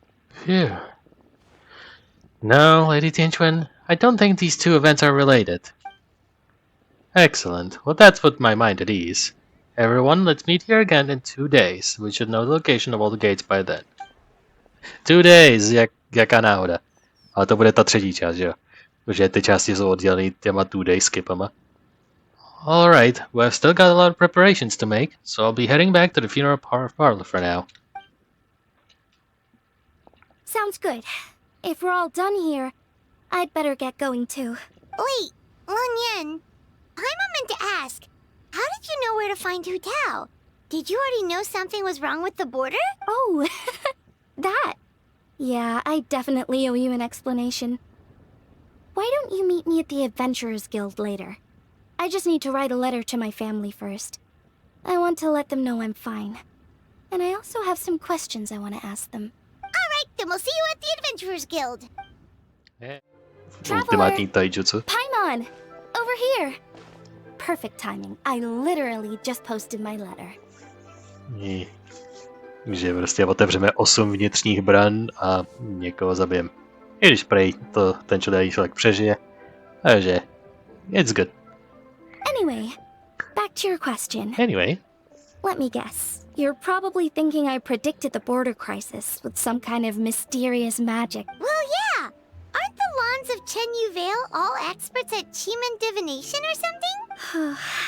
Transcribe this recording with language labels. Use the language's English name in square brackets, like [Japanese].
[English] Phew. No, Lady Tianquan, I don't think these two events are related. Excellent. Well, that's put my mind at ease. Everyone, let's meet here again in 2 days. We should know the location of all the gates by then. [Czech] 2 days, jaká náhoda. Ale to bude ta třetí část, že jo? Protože ty části jsou oddělený těma 2-day skipama. [English] Alright, we've still got a lot of preparations to make, so I'll be heading back to the funeral parlor for now. Sounds good. If we're all done here, I'd better get going too. Wait, Yin, Paimon meant to ask, how did you know where to find Hu Tao? Did you already know something was wrong with the border? Oh, that. Yeah, I definitely owe you an explanation. Why don't you meet me at the Adventurers Guild later? I just need to write a letter to my family first. I want to let them know I'm fine. And I also have some questions I want to ask them. Alright, then we'll see you at the Adventurers Guild. [Czech] Ultimátní taijutsu. [English] Paimon! Over here! Perfect timing. I literally just posted my letter. [Czech] Že prostě otevřeme 8 vnitřních bran a někoho zabijem. I když prej to ten člověk přežije. Takže, [English] it's good. Anyway, back to your question. Anyway. Let me guess. You're probably thinking I predicted the border crisis with some kind of mysterious magic. Well, yeah! Aren't the Lons of Chen Yu Vale all experts at Chiman divination or something?